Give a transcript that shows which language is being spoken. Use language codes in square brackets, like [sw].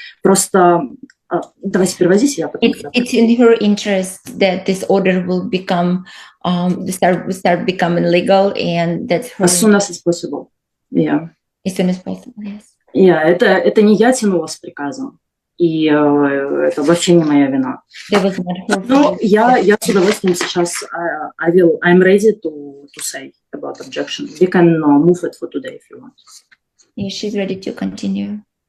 [ru] Просто давайте переводите, я потом. [en] It's in her interest that this order will become start becoming legal, and that's her. As soon as it's possible. Yeah. As soon as possible, yes. [ru] Yeah, это не я тянула с приказом. И это вообще не моя вина. Но я с удовольствием сейчас [en] I'm ready to say about objection. We can move it for today if you want. Yeah, she's ready to continue.